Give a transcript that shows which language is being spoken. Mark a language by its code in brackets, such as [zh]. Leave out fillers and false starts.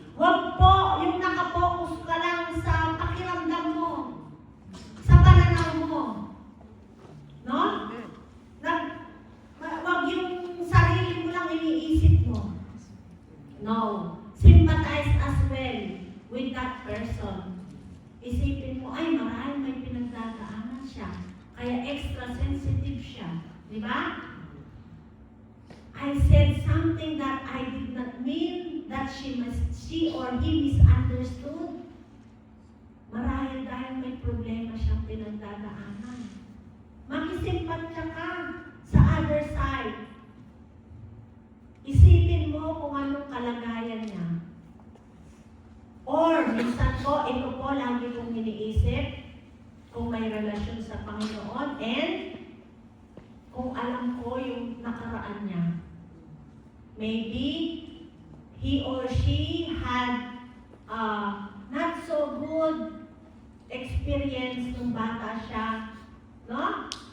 [tl] Huwag po yung nakapokus ka lang sa pakiramdam mo, sa pananaw mo. No? Huwag yung sarili mo lang iniisip mo. No. [en] Sympathize as well with that person. [tl] Isipin mo, ay marahil may pinagdadaanan siya. Kaya extra sensitive siya. Di ba? [en] I said something that I did not mean that she or he misunderstood. [tl] Marahil dahil may problema siyang pinagdadaanan. Makisimpatya ka sa other side. Isipin mo kung anong kalagayan niya. Or minsan po, ito po lagi kong iniisip kung may relasyon sa Panginoon and kung alam ko yung nakaraan niya. [en] Maybe he or she had not so good experience [tl] nung bata siya, no?